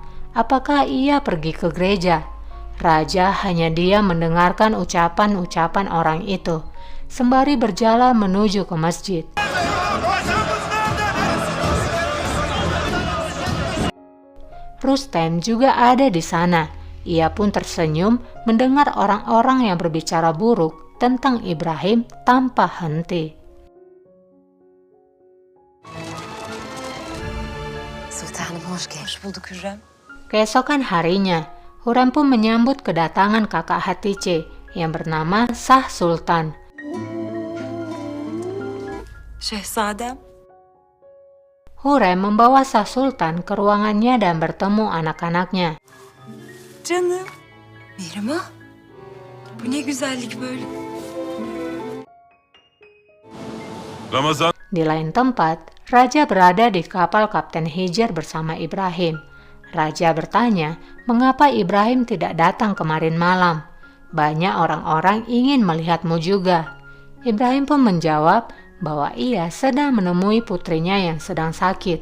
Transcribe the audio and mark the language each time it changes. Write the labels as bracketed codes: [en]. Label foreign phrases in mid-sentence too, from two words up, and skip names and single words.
[id] Apakah ia pergi ke gereja? Raja hanya diam mendengarkan ucapan-ucapan orang itu, sembari berjalan menuju ke masjid. Rustem juga ada di sana. Ia pun tersenyum mendengar orang-orang yang berbicara buruk tentang Ibrahim tanpa henti. [tr] Sultanım hoş geldin. Hoş bulduk Hürrem. [id] Keesokan harinya, Hurrem pun menyambut kedatangan kakak Hatice yang bernama Shah Sultan. [tr] Şehzadem. [id] Hurrem membawa Shah Sultan ke ruangannya dan bertemu anak-anaknya. [tr] Canım. Mihrimah. Bu ne güzellik böyle. Ramazan. [id] Di lain tempat, Raja berada di kapal Kapten Hijr bersama Ibrahim. Raja bertanya, mengapa Ibrahim tidak datang kemarin malam? Banyak orang-orang ingin melihatmu juga. Ibrahim pun menjawab bahwa ia sedang menemui putrinya yang sedang sakit.